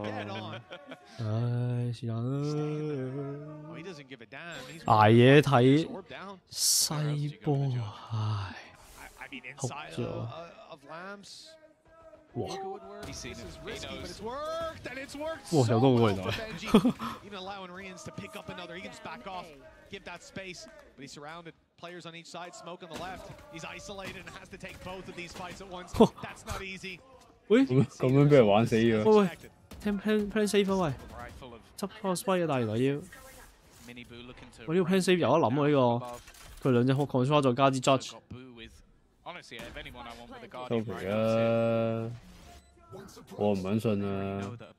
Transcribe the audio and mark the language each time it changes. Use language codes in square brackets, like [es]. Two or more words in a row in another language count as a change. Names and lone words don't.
[yue] 唉，是但啦。捱夜睇西波，唉，仆咗。哇！哇！有多個原來。 [en] Players on each side, smoke on the left. He's isolated and has to take both of these fights at once. That's not easy. [yue] 喂，咁樣俾人玩死咗。喂，聽 [en] plan safe [yue] 啊喂，執翻個 spy 啊，但原來要，喂呢個 [en] plan safe [yue] 有得諗喎呢個，佢兩隻 control 再加啲 judge。收皮啦，我唔撚信啊。